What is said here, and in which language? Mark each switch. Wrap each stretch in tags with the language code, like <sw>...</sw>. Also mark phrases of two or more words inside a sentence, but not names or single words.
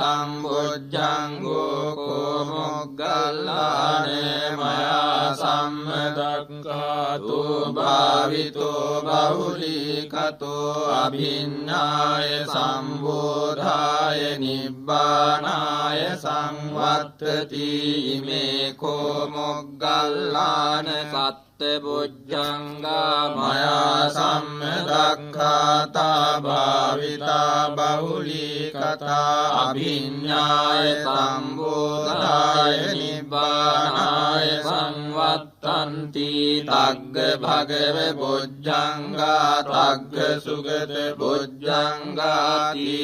<pi>සම්බොජ්ජංගෝ කෝ මොග්ගල්ලාන මයා සම්මදක්ඛාතෝ භාවිතෝ බහුලීකතෝ අභිඤ්ඤාය සම්බෝධාය නිබ්බානාය සංවත්තති ඉමේ කෝ මොග්ගල්ලාන බොජ්ජංගා මයා සම්මදක්ඛාතා භාවිතා බහුලීකතා අභිඤ්ඤාය සම්බෝධාය නිබ්බානාය සංවත්තන්ති තග්ග භගව බොජ්ජංගා තග්ග සුගත බොජ්ජංගා</pi>